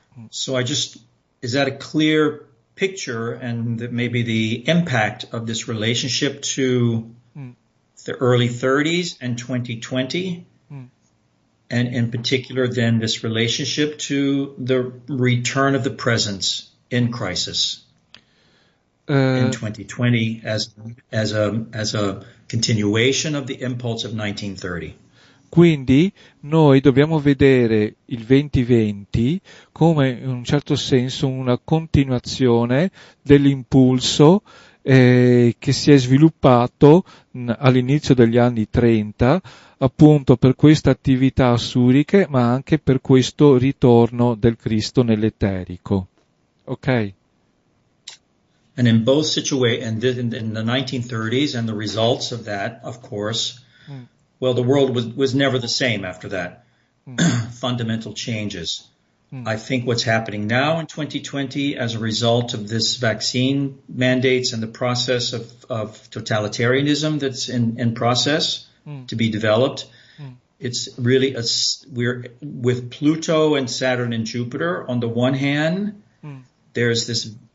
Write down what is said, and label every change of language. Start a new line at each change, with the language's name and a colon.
English: So is that a clear picture and maybe the impact of this relationship to the early 30s and 2020? And in particular, then this relationship to the return of the presence in crisis in 2020 as a continuation of the impulse of 1930.
Italian: Quindi noi dobbiamo vedere il 2020 come in un certo senso una continuazione dell'impulso che si è sviluppato all'inizio degli anni 30 appunto per queste attività assuriche ma anche per questo ritorno del Cristo nell'eterico. Ok?
English: And in both situations, in the 1930s and the results of that, of course, well, the world was never the same after that. Fundamental changes. I think what's happening now in 2020 as a result of this vaccine mandates and the process of totalitarianism that's in process to be developed, it's really we're with Pluto and Saturn and Jupiter on the one hand, there's this,